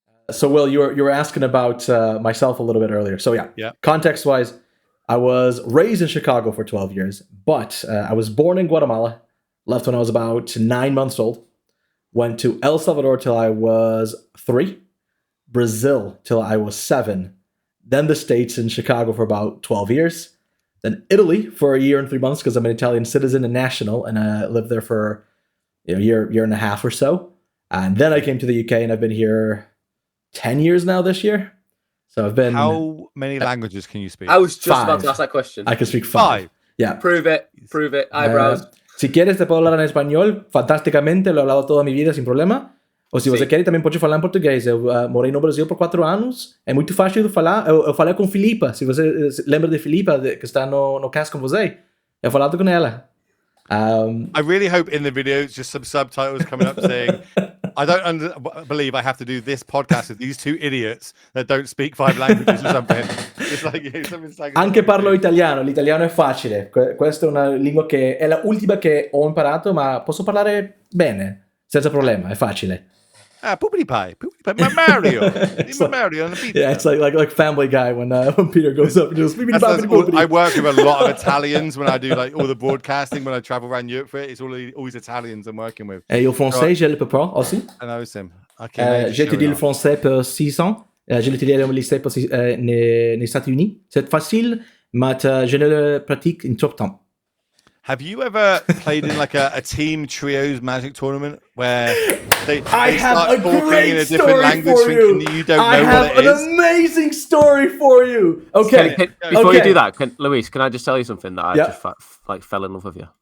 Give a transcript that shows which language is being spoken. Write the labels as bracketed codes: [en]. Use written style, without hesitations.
[en] So, Will, you were asking about myself a little bit earlier. So, context-wise, I was raised in Chicago for 12 years, but I was born in Guatemala, left when I was about 9 months old, went to El Salvador till I was 3, Brazil till I was 7, then the States in Chicago for about 12 years, then Italy for a year and 3 months, because I'm an Italian citizen and national, and I lived there for a year and a half or so. And then I came to the UK, and I've been here 10 years now this year. So I've been... How many languages can you speak? I was just about to ask that question. I can speak 5. Yeah. Prove it. Eyebrows. [es] Si quieres te puedo hablar en español fantasticamente, lo he hablado toda mi vida sem problema. [pt] Ou se você quer, também pode falar em português. Eu morei no Brasil por 4 anos. É muito fácil de falar. Eu falei com Filipa. Se você lembra de Filipa, que está no cast com você, eu falado com ela. [en] I really hope in the video it's just some subtitles coming up saying, I don't believe I have to do this podcast with these 2 idiots that don't speak 5 languages or something. It's like, [it] Anche parlo italiano, l'italiano è facile. Questa è una lingua che è l'ultima che ho imparato, ma posso parlare bene, senza problema, è facile. [en] Poopity pie, Mario. Mario on the pizza. Yeah, it's like Family Guy when Peter goes up and just poopity. I work with a lot of Italians when I do like all the broadcasting, when I travel around Europe for it. It's always Italians I'm working with. [fr] Et le français, je le peux pas aussi. [en] I know him. Okay, [fr] j'ai étudié le français pour 6 ans. J'ai étudié au lycée pour les États-Unis. C'est facile, mais je ne le pratique en trop temps. [en] Have you ever played in like a team trios Magic tournament where they start talking in a different language thinking you don't know what it is? I have an amazing story for you. Okay. Before you do that, Luis, can I just tell you something that I just fell in love with you?